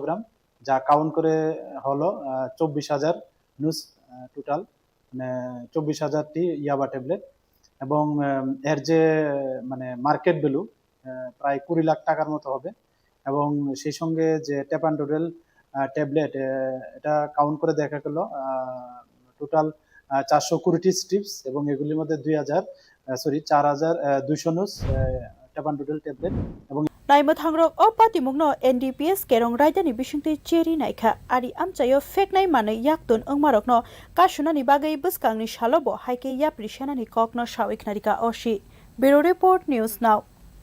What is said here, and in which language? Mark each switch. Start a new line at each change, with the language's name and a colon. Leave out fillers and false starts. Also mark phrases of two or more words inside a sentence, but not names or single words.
Bangla: গ্রাম, যা কাউন্ট করে হলো 24,000 নুস টোটাল, মানে 24,000টি ইয়াবা ট্যাবলেট এবং এর যে মানে
English: market value
Bangla: প্রায় 20 লাখ টাকার মতো হবে এবং সেই সঙ্গে যে ট্যাপান্ডোডেল ট্যাবলেট এটা কাউন্ট করে দেখা গেল টোটাল 420টি স্ট্রিপস এবং এগুলির মধ্যে 4,200 নুস ট্যাপান্ডোডেল ট্যাবলেট এবং
Kok Borok: naimwthangrok o patimungno NDPS kerong raidani bisingti cheri naikha ari amchayo Pheknai manwi yakton ongmarokno kasunani bagai buskangni salobo haike yapri senani kokno sawikhnarika osi Bureau Report News Now।